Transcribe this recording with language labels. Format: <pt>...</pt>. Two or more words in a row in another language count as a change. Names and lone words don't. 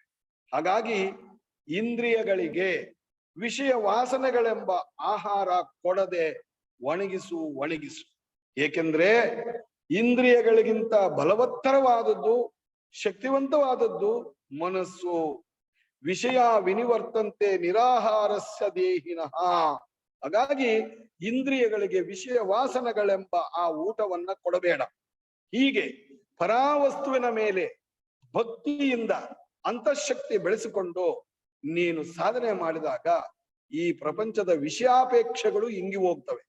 <kn>ಹಾಗಾಗಿ ಇಂದ್ರಿಯಗಳಿಗೆ ವಿಷಯ ವಾಸನೆಗಳೆಂಬ ಆಹಾರ ಕೊಡದೆ ಒಣಗಿಸು. ಏಕೆಂದ್ರೆ ಇಂದ್ರಿಯಗಳಿಗಿಂತ ಬಲವತ್ತರವಾದದ್ದು, ಶಕ್ತಿವಂತವಾದದ್ದು ಮನಸ್ಸು.</kn> <sa>ವಿಷಯ ವಿನಿವರ್ತಂತೆ ನಿರಾಹಾರಸ್ಯ ದೇಹಿನಃ.</sa> <kn>ಹಾಗಾಗಿ ಇಂದ್ರಿಯಗಳಿಗೆ ವಿಷಯ ವಾಸನೆಗಳೆಂಬ ಆ ಊಟವನ್ನ ಕೊಡಬೇಡ. ಹೀಗೆ ಪರಾವಸ್ತುವಿನ ಮೇಲೆ ಭಕ್ತಿಯಿಂದ ಅಂತಃಶಕ್ತಿ ಬೆಳೆಸಿಕೊಂಡು ನೀನು ಸಾಧನೆ ಮಾಡಿದಾಗ ಈ ಪ್ರಪಂಚದ ವಿಷಯಾಪೇಕ್ಷೆಗಳು ಇಂಗಿ ಹೋಗ್ತವೆ.</kn>